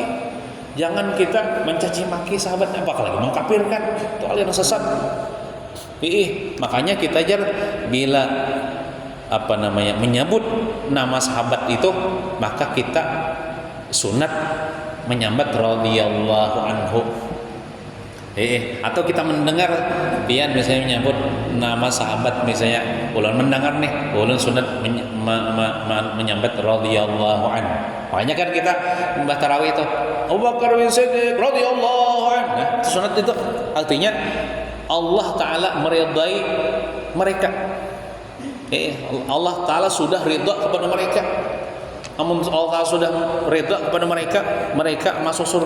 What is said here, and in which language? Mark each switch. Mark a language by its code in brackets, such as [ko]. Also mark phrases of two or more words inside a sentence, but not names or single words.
[id] Jangan kita mencaci maki sahabat Nabi, apalagi mengkafirkan. Itu aliran sesat. Makanya kita ajar bila menyebut nama sahabat itu, maka kita sunat menyambat [ar] radhiyallahu anhu. [bjn] Atau kita mendengar pian misalnya menyebut nama sahabat, misalnya ulun mendengar nih, ulun sunat menyambat [ar] radhiyallahu anhu. [id] Makanya kan kita membahas tarawih itu Abu Bakar bin Siddiq [ar] radhiyallahu anhu. [id] Nah, sunat itu artinya Allah Ta'ala meridai mereka. Allah Ta'ala sudah ridha kepada mereka. Namun Allah sudah ridha kepada mereka masuk surga.